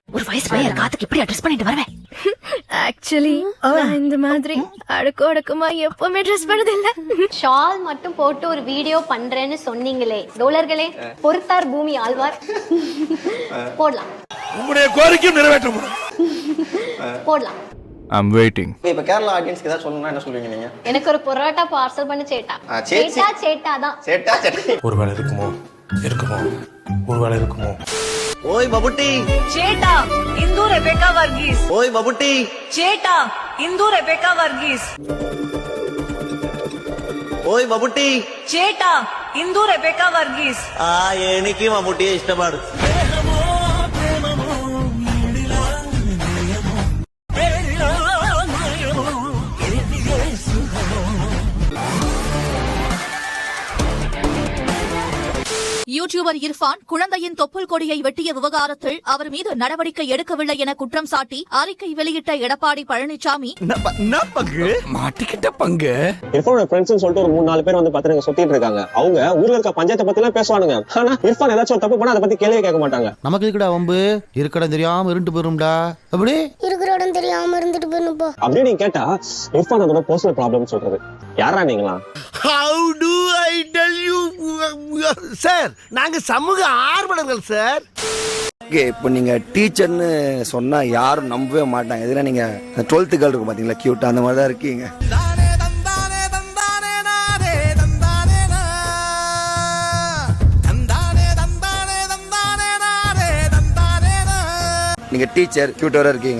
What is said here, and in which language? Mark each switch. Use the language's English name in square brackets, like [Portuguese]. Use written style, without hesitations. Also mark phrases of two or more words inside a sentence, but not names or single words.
[Tamil] ஒரு வயசு பையன் காத்துக்கு எப்படி அட்ரஸ் பண்ணிட்டு வருவேன்? ஆக்சுவலி இந்த மாதிரி அடக்கமா எப்பவுமே ட்ரெஸ் பண்ணது இல்ல. ஷால் மட்டும் போட்டு ஒரு வீடியோ பண்றேன்னு சொன்னீங்களே தோழர்களே, பொறுத்தார் பூமி ஆழ்வார். போடலாம், உங்களுடைய கோரிக்கை நிறைவேற்றப்படும். போடலாம். [English] I'm waiting. [Tamil] இப்ப கேரளா ஆடியன்ஸ்க்கு ஏதாவது சொல்லணும்னா என்ன சொல்லுவீங்க நீங்க? எனக்கு ஒரு பொரோட்டா பார்சல் பண்ணி சேட்டா. சேட்டா தான். சேட்டா சேட்டா. ஒருவேளை இருக்குமோ, ஒருவேளை இருக்குமோ. ஓய் பபுட்டி. சேட்டா இந்து ரெபேக்கா வர்கீஸ். ஓய் பபுட்டி. சேட்டா இந்து ரெபேக்கா வர்கீஸ். ஓய் பபுட்டி. [Malayalam] ചേട്ടാ ഇന്ദു റെബേക്ക വർഗീസ്. എനിക്ക് മമ്മൂട്ടിയെ ഇഷ്ടമാണ്. [Tamil] யூடியூபர் இர்ஃபான் குழந்தையின் தொப்புள் கொடியை வெட்டிய விவகாரத்தில் அவர் மீது நடவடிக்கை எடுக்கவில்லை என குற்றம் சாட்டி அறிக்கை வெளியிட்ட எடப்பாடி பழனிசாமி, மாட்டிக்கிட்ட பங்கு. இர்ஃபானோட ஃப்ரெண்ட்ஸ்னு சொல்லிட்டு ஒரு 3-4 பேர் வந்து பாத்துட்டு சுத்திட்டு இருக்காங்க. அவங்க ஊர்ல இருக்க பஞ்சாயத்தை பத்தி எல்லாம் பேசுவானுங்க. ஆனா இர்ஃபான் ஏதாச்சும் ஒரு தப்பு பண்ணா அதை பத்தி கேள்வி கேட்க மாட்டாங்க. நமக்கு இருக்குடா வம்பு, இருக்கடம் தெரியாம இருண்டு போயிரும்டா. அப்படி இருக்கிற இடம் தெரியாம இருந்துட்டு போயிடும் போ. அப்படியே நீங்க கேட்டா இர்ஃபான் அதோட [English] personal problem [Tamil] சொல்றது. யாரா நீங்களா? [English] How do I tell you? [Tamil] சார், நாங்க சமூக ஆர்வலர்கள் சார். இப்போ நீங்க டீச்சர்னு சொன்னா யாரும் நம்பவே மாட்டாங்க. எதுனா நீங்க 12th கேர்ள் இருக்கு பாத்தீங்களா, கியூட், அந்த மாதிரி தான் இருக்கீங்க. நீங்க [English] teacher cuterஆ [Tamil] இருக்கீங்க.